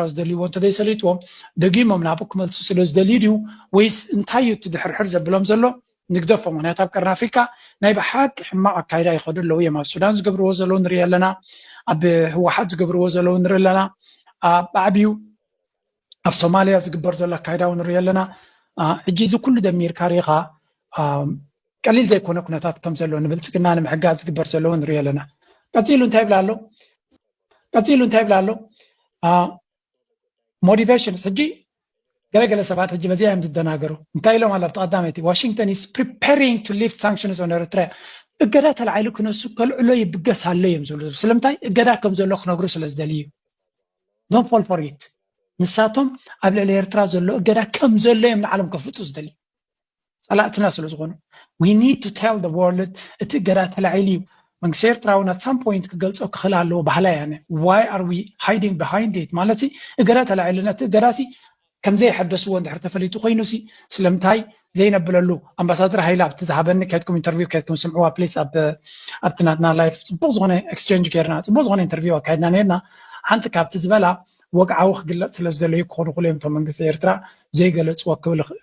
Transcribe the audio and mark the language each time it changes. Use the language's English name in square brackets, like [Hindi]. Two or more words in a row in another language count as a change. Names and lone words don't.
[Tigrinya] ዝደልይዎ እንተዘይሰሊጥዎም ደጊሞም ናብኡ ክመልሱ ስለ ዝደልዩ ድዩ ወይስ እንታይ እዩ እቲ ድሕርሕር ዘብሎም ዘሎ ንግደፎም ምክንያቱ ኣብ ቀርኒ ኣፍሪካ ናይ ብሓቂ ሕማቕ ኣካይዳ ይኸዱ ኣለዉ እዮም ኣብ ሱዳን ዝገብርዎ ዘለዉ ንሪኢ ኣለና ኣብ ህወሓት ዝገብርዎ ዘለዉ ንሪኢ ኣለና ብዓብዩ ኣብ ሶማልያ ዝግበር ዘሎ ኣካይዳ እውን ንሪኢ ኣለና ሕጂ እዚ ኩሉ ደሚርካ ሪኢኻ ቀሊል ዘይኮነ ኩነታት ከም ዘሎ ንብልጽግና ንምሕጋዝ ዝግበር ዘለዎ ንሪኢ ኣለና ቀፂሉ እንታይ ይብላ ኣሎ ሞቲቬሽንስ ሕጂ ገለገለ ሰባት ሕጂ በዚያ እዮም ዝደናገሩ እንታይ ኢሎም ኣሎ ተቐዳመይቲ ዋሽንግተን [English] is preparing to lift sanctions on Eritrea [Tigrinya] እገዳ ተላዒሉ ክነሱ ከልዕሎ ይብገስ ኣሎ እዮም ዝብሉ ስለምንታይ እገዳ ከም ዘሎ ክነግሩ ስለ ዝደልዩ [English] don't fall for it [Tigrinya] ንሳቶም ኣብ ልዕሊ ኤርትራ ዘሎ እገዳ ከም ዘሎ እዮም ንዓለም ከፍልጡ ዝደልዩ ጸላእትና ስለ ዝኾኑ [English] we need to tell the world [Tigrinya] እቲ እገዳ ተላዒሉ እዩ መንግስቲ ኤርትራ እውን [English] at some point [Tigrinya] ክገልጾ ክኽእል ኣለዎ ባህላ ያነ [English] why are we hiding behind it [Tigrinya] ማለት እገዳ ተላዒሉና እቲ እገዳሲ ከም ዘይሐደስዎ እንድሕር ተፈሊጡ ኮይኑሲ ስለምንታይ ዘይነብለሉ ኣምባሳደር ሃይለ ኣብቲ ዝሃበኒ ከድኩም ኢንተርቪው ከድኩም ስምዕዋ ፕሊስ ኣብ ትናትና ላይፍ ጽቡቕ ዝኾነ ኤክስቼንጅ ጌርና ጽቡቕ ዝኾነ ኢንተርቪው ኣካይድና ነርና ሓንቲ ካብቲ ዝበላ ወግዓዊ ክግለጽ ስለ ዝደለዩ ክኾኑ ክእሉ እዮም እቶም መንግስቲ ኤርትራ ዘይገለጽዎ ክብል